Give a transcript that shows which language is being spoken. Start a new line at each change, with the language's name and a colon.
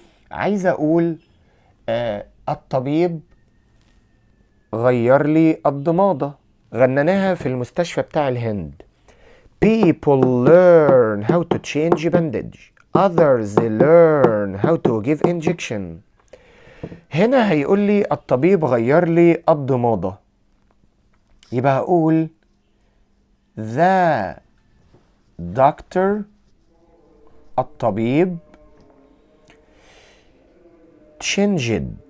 Arabic: عايز اقول الطبيب غير لي الضمادة. غنناها في المستشفى بتاع الهند.
English: People learn how to change bandage. Others learn how to give injection.
Arabic: هنا هيقول لي الطبيب غير لي الضمادة. يبقى هقول
English: the doctor
Arabic: الطبيب
English: changed.